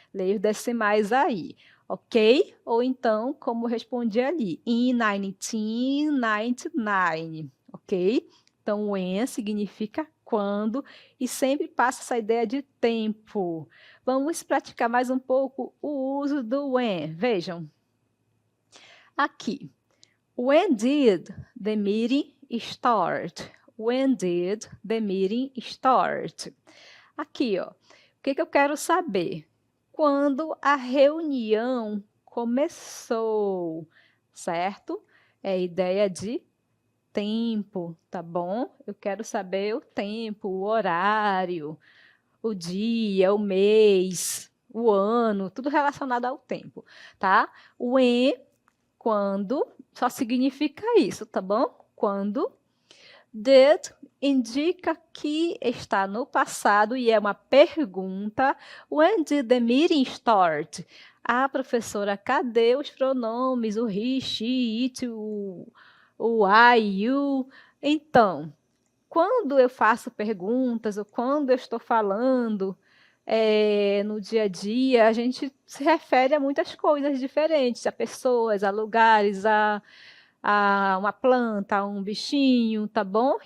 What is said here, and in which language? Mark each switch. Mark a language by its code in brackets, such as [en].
[pt] Leia os decimais aí, ok? Ou então, como eu respondi ali, in 1999, ok? Então, when significa quando e sempre passa essa ideia de tempo. Vamos praticar mais um pouco o uso do when. Vejam. Aqui. [en] When did the meeting start? When did the meeting start? [pt] Aqui, ó. O que eu quero saber? Quando a reunião começou, certo? É a ideia de tempo, tá bom? Eu quero saber o tempo, o horário, o dia, o mês, o ano, tudo relacionado ao tempo, tá? When, quando, só significa isso, tá bom? Quando. Did indica que está no passado e é uma pergunta. [en] When did the meeting start? [pt] Ah, professora, cadê os pronomes? O he, she, it, o I, you. Então, quando eu faço perguntas ou quando eu estou falando no dia a dia, a gente se refere a muitas coisas diferentes, a pessoas, a lugares, a uma planta, a um bichinho, tá bom?